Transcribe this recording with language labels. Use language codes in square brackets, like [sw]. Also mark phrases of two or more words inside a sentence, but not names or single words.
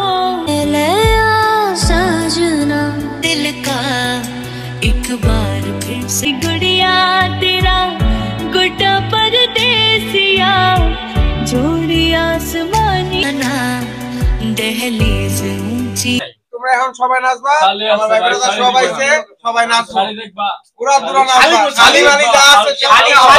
[hi] ले आ साजना दिल का एक बार फिर से गुड़िया तेरा गुड्डा परदेसिया जोड़ी आसमानी ना दहलीज ऊंची। [bn] তোমরা এখন সবাই নাচবা, আমার ভাই বোনেরা সব আইছে, সবাই নাচবা, পুরো পুরো নাচবা। শালি মালি যা আছে শালি